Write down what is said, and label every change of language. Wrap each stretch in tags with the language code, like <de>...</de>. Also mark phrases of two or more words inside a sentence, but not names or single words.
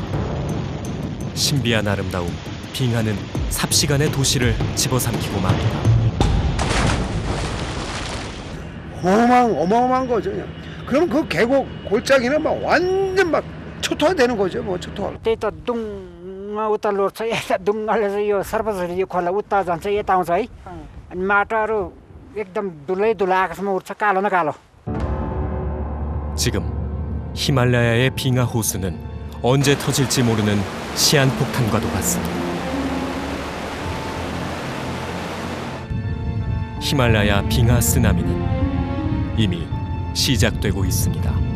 <ko>신비한 아름다움, 빙하는 삽시간에 도시를 집어삼키고 맙니다. 어마어마한 거죠. 그냥. 그럼 그 계곡 골짜기는 막 완전 막 초토화되는 거죠. 뭐 초토화.</ko> <ne>त्यही त दुङमा उता लोड्छ यता दुङ्गाले चाहिँ यो सर्वसरी यो खोला उता जान्छ यता आउँछ है अनि माटाहरू एकदम दुलै दुलै आकाशमा उड्छ कालो न कालो.</ne> <ko>지금 히말라야의 빙하 호수는 언제 터질지 모르는 시한폭탄과도 같습니다. 히말라야 빙하 쓰나미는 이미 시작되고 있습니다.</ko>